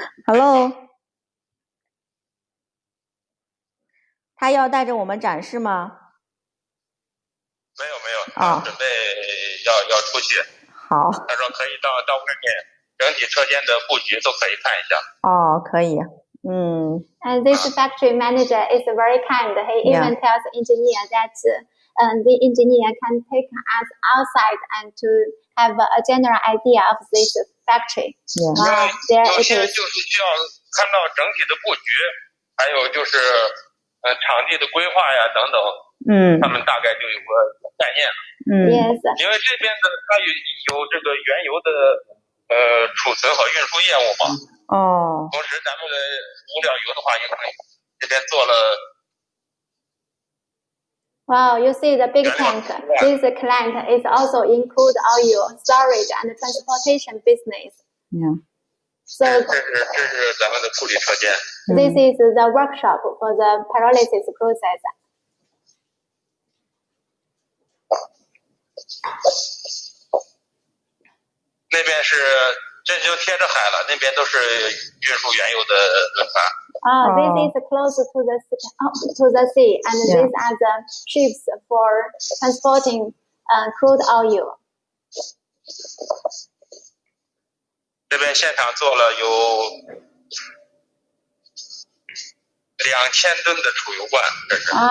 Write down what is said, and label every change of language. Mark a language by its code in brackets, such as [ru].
[zh] Hello， 他要带着我们展示吗？没有，他准备要出去。好。他说可以到外面整体车间的布局都可以看一下。可以。 [en] And this factory manager is very kind. He even tells engineer that the engineer can take us outside and to have a general idea of this factory. [zh] 有些就是需要看到整体的布局，还有就是场地的规划呀等等，他们大概就有个概念了。 [en] Yes. [zh] 因为这边的它有这个原油的储存和运输业务嘛。同时咱们的物料油的话，也可以这边做了。 [en] Wow, you see the big tank. This client is also include oil storage and transportation business. Yeah. So [zh] 这是咱们的处理车间。 [en] This is the workshop for the pyrolysis process. [zh] 那边是这就贴着海了，那边都是运输原油的轮船。 [en] This is close to the sea, and these are the ships for transporting crude oil. [zh] 这边现场做了有2000吨的储油罐，这是。